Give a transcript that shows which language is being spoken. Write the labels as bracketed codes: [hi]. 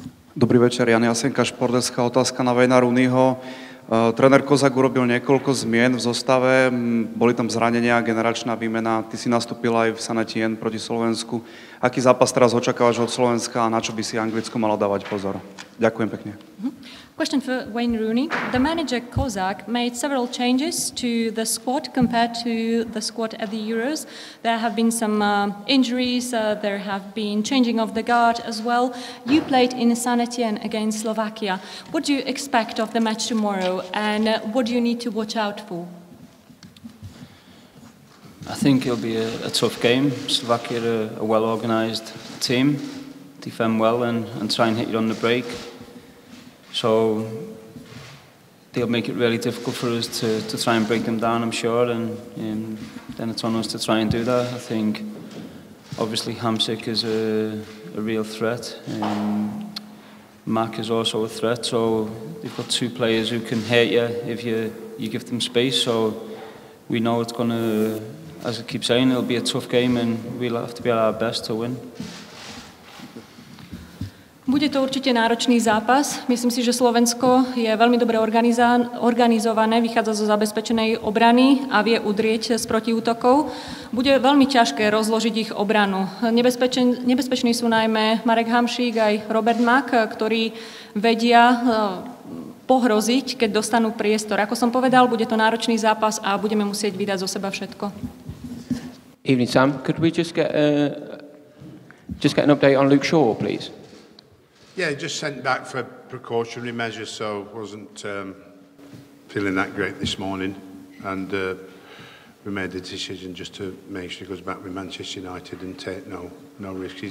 [sk] Dobrý večer, Jan Jasenka, Športdeská. Otázka na Wayna Rooneyho. Tréner Kozák urobil niekoľko zmien v zostave, boli tam zranenia, generačná výmena, ty si nastúpil aj v St. Etienne proti Slovensku. Aký zápas teraz očakávaš od Slovenska a na čo by si Anglicko malo dávať pozor? Ďakujem pekne. [en] Question for Wayne Rooney. The manager Kozak made several changes to the squad compared to the squad at the Euros. There have been some injuries, there have been changing of the guard as well. You played in St. Etienne against Slovakia. What do you expect of the match tomorrow and what do you need to watch out for? I think it'll be a tough game. Slovakia are a well-organised team, defend well and try and hit you on the break. So they'll make it really difficult for us to try and break them down, I'm sure, and then it's on us to try and do that. I think obviously Hamsik is a real threat. Mac is also a threat, so they've got two players who can hurt you if you give them space. So we know it's going to, as I keep saying, it'll be a tough game and we'll have to be at our best to win. [sk] Bude to určite náročný zápas. Myslím si, že Slovensko je veľmi dobre organizované, vychádza zo zabezpečenej obrany a vie udrieť z protiútokov. Bude veľmi ťažké rozložiť ich obranu. Nebezpeční sú najmä Marek Hamšík aj Robert Mak, ktorí vedia pohroziť, keď dostanú priestor. Ako som povedal, bude to náročný zápas a budeme musieť vydať zo seba všetko. [en] Evening, Sam. Could we just get an update on Luke Shaw, please? Yeah, just sent back for precautionary measures, so wasn't feeling that great this morning, and we made the decision just to make sure he goes back with Manchester United and take no risk.